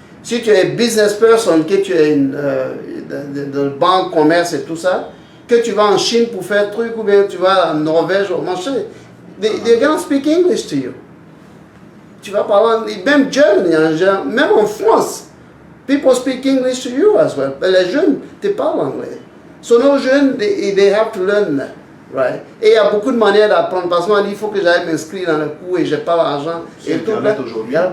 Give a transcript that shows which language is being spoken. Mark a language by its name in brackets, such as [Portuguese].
[French] Si tu es business person, que tu es dans le banque, commerce et tout ça, que tu vas en Chine pour faire truc, ou bien tu vas en Norvège au marché. [English] They're gonna speak English to you. [French] Tu vas parler, même Germany, même en France, [English] people speak English to you as well. [French] Mais les jeunes te parlent anglais. [English] So [French] nos jeunes, [English] they have to learn that, right? [French] Et il y a beaucoup de manières d'apprendre. Parce que moi, il faut que j'aille m'inscrire dans le cours et je n'ai pas l'argent. Sur Internet aujourd'hui.